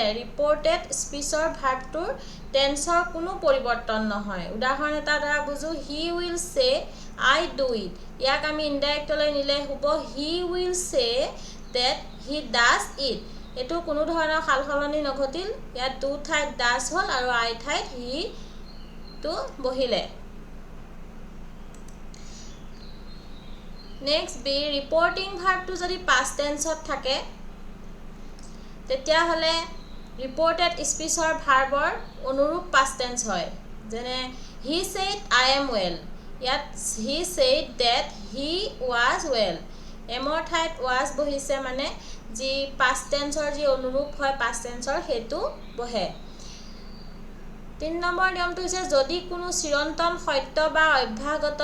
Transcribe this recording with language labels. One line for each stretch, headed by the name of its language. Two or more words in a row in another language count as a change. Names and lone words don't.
English: reported speech verb tense
Assamese: কোনো পৰিৱৰ্তন নহয় উদাহৰণ এটা দ্বাৰা বুজো
English: he will say I do it
Assamese: ইয়াক আমি ইনডাইৰেক্টলৈ নিলে হ'ব
English: he will say that he does it
Assamese: এইটো কোনো ধৰণৰ সালসলনি নঘটিল ইয়াত ডু ঠাইত ডাজ হ'ল আৰু আই ঠাইত হিটো বহিলে
English: next b reporting verb
Assamese: যদি
English: past tense
Assamese: থাকে তেতিয়াহ'লে
English: reported speech verb
Assamese: অনুৰূপ
English: past tense
Assamese: হয় যেনে
English: he said I am well
Assamese: ইয়াত
English: he said that he was well
Assamese: এমৰ ঠাইত ৱাজ বহিছে মানে যি
English: past tense
Assamese: যি অনুৰূপ হয়
English: past tense
Assamese: সেইটো বহে 3 নম্বৰ নিয়মটো হৈছে যদি কোনো চিৰন্তন সত্য বা অভ্যাসগত